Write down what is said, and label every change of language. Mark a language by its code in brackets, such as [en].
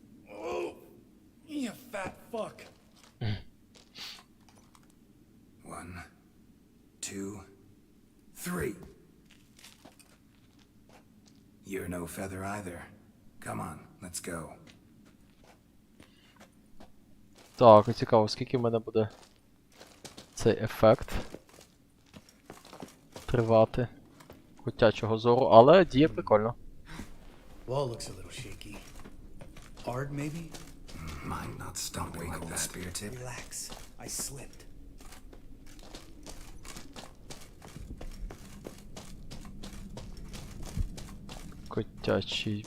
[en] Oh, you fat fuck. 1, 2, 3. You're no feather either. Come on, let's go. [uk] Так, цікаво, скільки в мене буде цей ефект тривати котячого зору, але діє прикольно. [en] Wall looks a little shaky. Hard, maybe? Mind not stomping like that. Spear tip. Relax. I slipped. [uk] Котячий